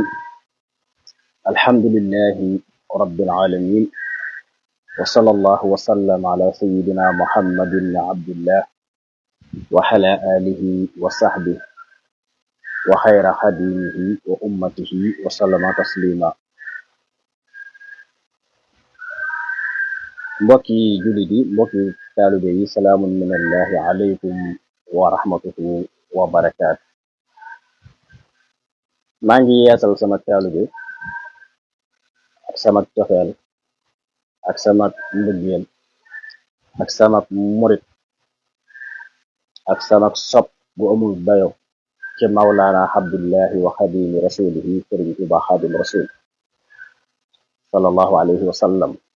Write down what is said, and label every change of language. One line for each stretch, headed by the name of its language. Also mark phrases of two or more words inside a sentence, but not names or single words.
Arabic: الحمد لله رب العالمين، وصلى الله وسلم على سيدنا محمد بن عبد الله وعلى آله وصحبه وخير خديمه وأمته وسلم تسليما.
Wolof: mbokki jullit yi, mbokki taalibe yi,
Arabic: سلام من الله عليكم ورحمته وبركاته.
Wolof: maa ngi yeesal sama taalibe ak sama cofeel ak sama mbëggeel ak sama murit ak sama sopp bu amul dayo ci
Arabic: مولانا عبد الله وخادم رسوله
Wolof: sëriñ Tuubaa
Arabic: خادم الرسول صلى الله عليه وسلم.